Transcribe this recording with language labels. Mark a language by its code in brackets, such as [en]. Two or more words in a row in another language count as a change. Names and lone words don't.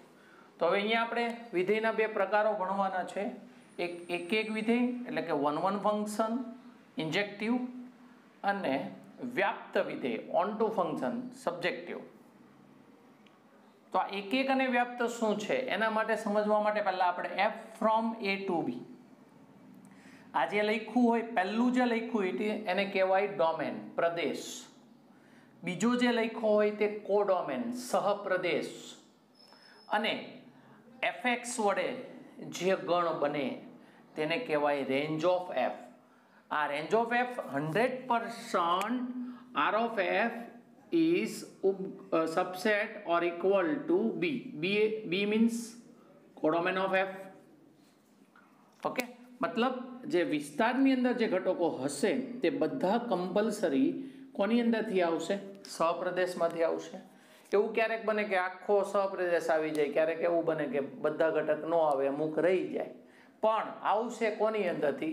[gu] તો હવે અહીંયા આપણે વિધેયના બે પ્રકારો ભણવાના છે. એક વિધેય એટલે કે [en] one function injective, [gu] અને વ્યાપ્ત વિધેય [en] on to function subjective. [gu] તો આ એક અને વ્યાપ્ત શું છે એના માટે સમજવા માટે પહેલા આપણે [en] f from a to b [gu] આ જે લખ્યું હોય, પહેલું જે લખ્યું હોય એને કહેવાય ડોમેન, પ્રદેશ. બીજો જે લખ્યો હોય તે કોડોમેન, સહપ્રદેશ. અને fx વડે જે ગણ બને તેને કહેવાય [en] range of f. આ range of f 100% r of f is subset or equal to b. b means codomain of f. [gu] ઓકે, મતલબ જે વિસ્તારની અંદર જે ઘટકો હશે તે બધા કમ્પલસરી કોની અંદરથી આવશે? સહપ્રદેશમાંથી આવશે. એવું ક્યારેક બને કે આખો સહપ્રદેશ આવી જાય, ક્યારેક એવું બને કે બધા ઘટક ન આવે, અમુક રહી જાય, પણ આવશે કોની અંદરથી?